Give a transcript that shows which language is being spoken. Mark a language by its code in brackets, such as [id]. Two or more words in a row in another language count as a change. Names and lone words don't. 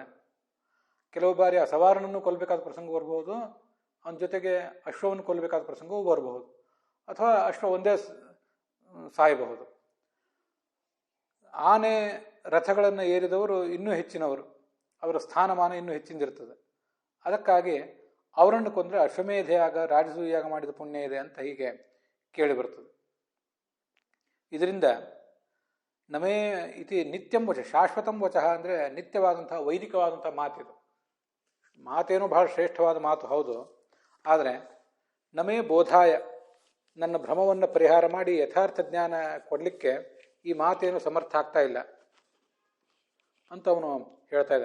[kn] ಕೆಲವು ಬಾರಿ ಆ ಸವಾರನನ್ನು ಕೊಲ್ಲಬೇಕಾದ ಪ್ರಸಂಗ ಬರಬಹುದು, ಅವನ ಜೊತೆಗೆ ಅಶ್ವವನ್ನು ಕೊಲ್ಲಬೇಕಾದ ಪ್ರಸಂಗವೂ ಬರಬಹುದು, ಅಥವಾ ಅಶ್ವ ಒಂದೇ ಸಾಯಬಹುದು. ಆನೆ ರಥಗಳನ್ನು ಏರಿದವರು ಇನ್ನೂ ಹೆಚ್ಚಿನವರು, ಅವರ ಸ್ಥಾನಮಾನ ಇನ್ನೂ ಹೆಚ್ಚಿಂದಿರ್ತದೆ. ಅದಕ್ಕಾಗಿ ಅವರನ್ನು ಕೊಂದರೆ ಅಶ್ವಮೇಧಯಾಗ ರಾಜಸೂಯಾಗ ಮಾಡಿದ ಪುಣ್ಯ ಇದೆ ಅಂತ ಹೀಗೆ ಕೇಳಿಬರ್ತದೆ. ಇದರಿಂದ [sa] ನಮೇ ಇತಿ ನಿತ್ಯಂ ವಚ, ಶಾಶ್ವತಂ ವಚಃ [kn] ಅಂದರೆ ನಿತ್ಯವಾದಂಥ ವೈದಿಕವಾದಂಥ ಮಾತಿದು. ಮಾತೇನೋ ಬಹಳ ಶ್ರೇಷ್ಠವಾದ ಮಾತು ಹೌದು, ಆದರೆ [sa] ನಮೇ ಬೋಧಾಯ, [kn] ನನ್ನ ಭ್ರಮವನ್ನು ಪರಿಹಾರ ಮಾಡಿ ಯಥಾರ್ಥ ಜ್ಞಾನ ಕೊಡಲಿಕ್ಕೆ ಈ ಮಾತೇನು ಸಮರ್ಥ ಆಗ್ತಾ ಇಲ್ಲ ಅಂತ ಅವನು ಹೇಳ್ತಾ ಇದ್ದಾನೆ.